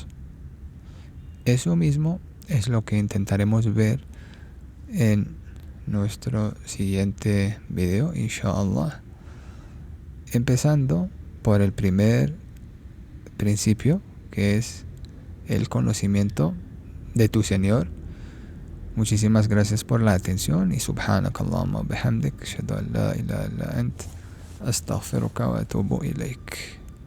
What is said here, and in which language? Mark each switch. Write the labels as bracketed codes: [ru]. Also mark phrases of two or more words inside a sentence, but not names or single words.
[es] Eso mismo es lo que intentaremos ver en nuestro siguiente video, inshallah, empezando por el primer principio, que es el conocimiento de tu Señor. Muchísimas gracias por la atención y [ar] سبحانك اللهم و بحمدك أشهد أن لا إله إلا أنت أستغفرك و أتوب إليك.